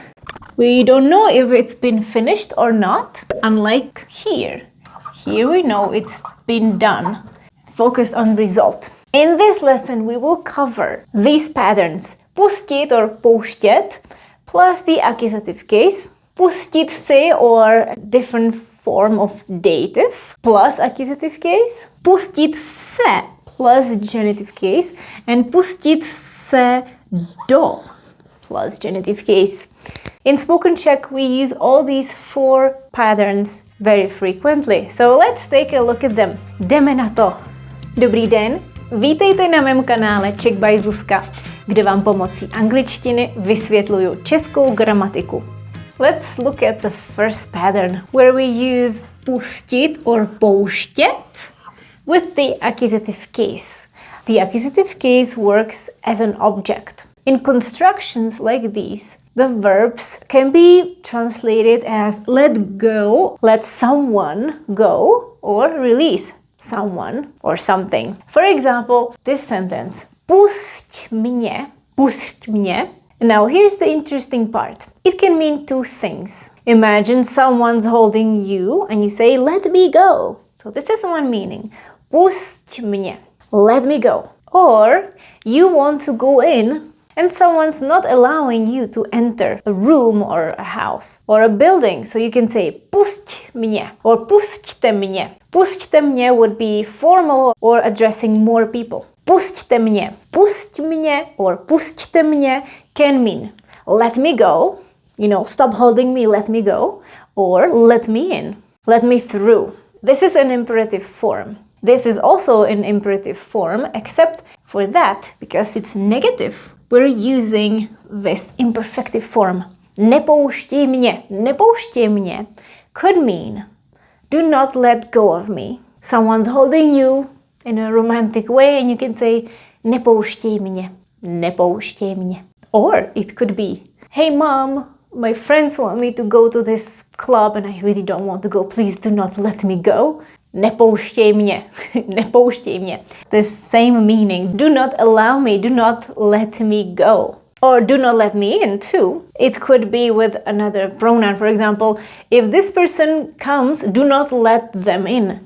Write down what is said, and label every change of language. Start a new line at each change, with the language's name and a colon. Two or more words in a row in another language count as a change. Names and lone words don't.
English: We don't know if it's been finished or not, unlike here. Here we know it's been done. Focus on result. In this lesson, we will cover these patterns. Pustit or pouštět plus the accusative case.
Czech: Pustit si
English: or different form of dative plus accusative case.
Czech: Pustit se
English: plus genitive case. And
Czech: pustit se do
English: plus genitive case. In spoken Czech, we use all these four patterns very frequently. So let's take a look at them.
Czech: Jdeme na to. Dobrý den, vítejte na mém kanále Czech by Zuzka, kde vám pomocí angličtiny vysvětluju českou gramatiku.
English: Let's look at the first pattern, where we use pustit or pouštět with the accusative case. The accusative case works as an object. In constructions like these, the verbs can be translated as let go, let someone go, or release someone or something. For example, this sentence,
Czech: pusť mě.
English: Now here's the interesting part. It can mean two things. Imagine someone's holding you and you say, let me go. So this is one meaning.
Czech: Pusť mě,
English: let me go. Or you want to go in and someone's not allowing you to enter a room or a house or a building. So you can say
Czech: pusť mě
English: or
Czech: pusťte mě. Pusťte mě
English: would be formal or addressing more people.
Czech: Pusťte mě. Pusť mě
English: or
Czech: pusťte mě
English: can mean let me go, stop holding me, let me go, or let me in, let me through. This is an imperative form. This is also an imperative form, except for that, because it's negative, we're using this imperfective form.
Czech: Nepouštěj mě
English: could mean do not let go of me. Someone's holding you in a romantic way and you can say
Czech: nepouštěj mě.
English: Or it could be, hey mom, my friends want me to go to this club and I really don't want to go. Please do not let me go.
Czech: Nepouštěj mě.
English: The same meaning. Do not allow me, do not let me go. Or do not let me in too. It could be with another pronoun. For example, if this person comes, do not let them in.